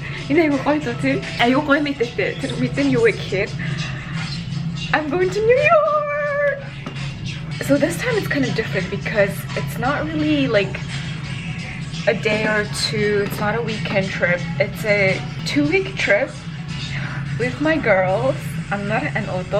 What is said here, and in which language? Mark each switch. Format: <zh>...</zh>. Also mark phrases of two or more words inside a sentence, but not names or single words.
<mn>Энэ айгуу гоё зөө тий. Айгуу гоё мэдээтэй. Тэр мэдэн юу вэ гэхээр</mn> <en>I'm going to New York. So this time it's kind of different because it's not really like a day or two. It's not a weekend trip. It's a 2-week trip with my girls, Anar and Otol.</en>